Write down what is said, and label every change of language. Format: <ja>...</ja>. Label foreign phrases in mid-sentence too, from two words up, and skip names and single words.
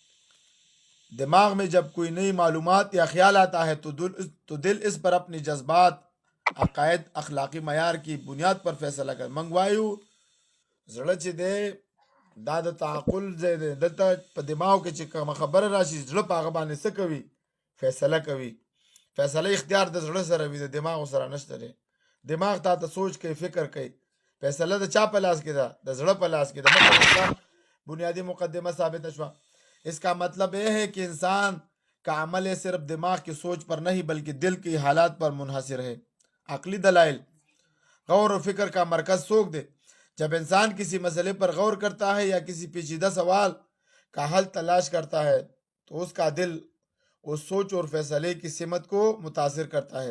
<ur>دماغ میں جب کوئی نئی معلومات یا خیال آتا ہے تو دل اس پر اپنی جذبات، عقائد، اخلاقی معیار کی بنیاد پر فیصلہ کر.</ur> <ps>منگوایو زړه چې دی دا د تعقل ځای دی. دلته په دماغ کې چې کومه خبره راشي زړه په هغه باندې څه کوي؟ فیصله کوي. فیصله اختیار د زړه سره وي، د دماغ سره نشته دی. دماغ تا ته سوچ کوي، فکر کوي. فیصله د چا په لاس کې ده؟ د زړه په لاس کې ده.</ps> <ur>بنیادی مقدمہ</ur> <ps>ثابت شوا.</ps> <ur>اس کا مطلب یہ ہے کہ انسان کا عمل صرف دماغ کی سوچ پر نہیں بلکہ دل کی حالات پر منحصر ہے. عقلی دلائل. غور و فکر کا مرکز</ur> <ps>سوک دے.</ps> <ur>جب انسان کسی مسئلے پر غور کرتا ہے یا کسی پیچیدہ سوال کا حل تلاش کرتا ہے تو اس کا دل اس سوچ اور فیصلے کی سمت کو متاثر کرتا ہے.</ur>